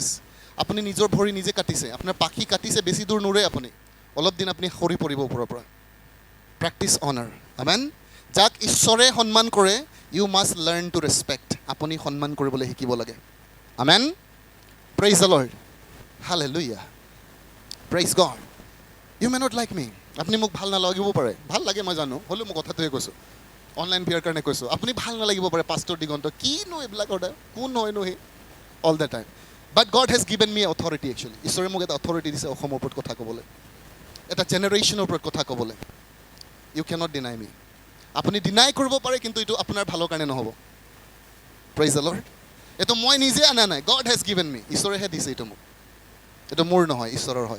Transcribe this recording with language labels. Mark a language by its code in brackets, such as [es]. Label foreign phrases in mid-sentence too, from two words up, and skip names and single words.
[as] আপুনি নিজৰ ভৰি নিজে কাটিছে, আপোনাৰ পাখি কাটিছে, বেছি দূৰ নোৰে আপুনি, অলপ দিন আপুনি সৰি পৰিব ওপৰৰ পৰা। [en] practice honor, amen. [as] যাক ঈশ্বৰে সন্মান কৰে, [en] you must learn to respect. [as] আপুনি সন্মান কৰিবলৈ শিকিব লাগে। আমেন, [en] praise the Lord, [as] হালেলুয়া, [en] praise God. you may not like me, [as] আপুনি মোক ভাল নালাগিব পাৰে, ভাল লাগে মই জানো, হ'লেও মই কথাটোৱে কৈছোঁ, [en] online viewer [as] কাৰণে কৈছোঁ। আপুনি ভাল নালাগিব পাৰে, পাষ্টাৰ দিগন্ত, কিনো এইবিলাকৰ কোন হয়নো সি, [en] all the time. but God has given me authority actually. [as] ঈশ্বৰে মোক এটা অথৰিটি দিছে অসমৰ ওপৰত কথা ক'বলৈ, এটা জেনেৰেশ্যনৰ ওপৰত কথা ক'বলৈ। [en] you cannot deny me. [as] আপুনি ডিনাই কৰিব পাৰে, কিন্তু এইটো আপোনাৰ ভালৰ কাৰণে নহ'ব। [en] praise the Lord. [as] এইটো মই নিজে আনা নাই, [en] God has given me, [as] ঈশ্বৰেহে দিছে এইটো মোক, এইটো মোৰ নহয়, ঈশ্বৰৰ হয়।